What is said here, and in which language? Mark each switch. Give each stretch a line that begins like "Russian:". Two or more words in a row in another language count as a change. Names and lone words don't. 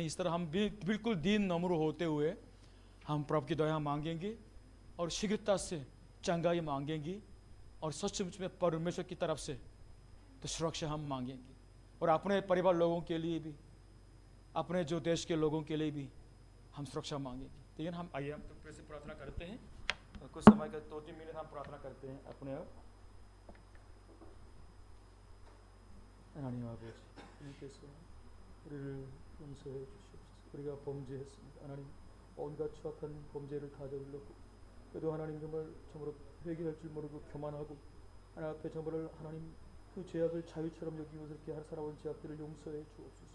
Hindi: इस तरह हम बिल्कुल दीन नम्र होते हुए हम प्रभु की दया मांगेंगे और शीघ्रता से चंगाई मांगेंगे, और सचमुच में परमेश्वर की तरफ से तो सुरक्षा हम मांगेंगे, और अपने परिवार लोगों के लिए भी, अपने जो देश के लोगों के लिए भी हम सुरक्षा मांगेंगे। ठीक है ना। हम आइए हम तो फिर से प्रार्थना करते हैं, कुछ समय का 2-3 मिनट हम प्रार्थना करते हैं अपने आप।
Korean: 하나님 아버지, 주님께서 우리를 용서해 주시옵소서. 우리가 범죄했습니다. 하나님, 온갖 추악한 범죄를 다 저질렀고, 그래도 하나님 정말로 회개할 줄 모르고 교만하고 하나님 앞에 정말 하나님 그 죄악을 자유처럼 여기고 그렇게 살아온 죄악들을 용서해 주옵소서.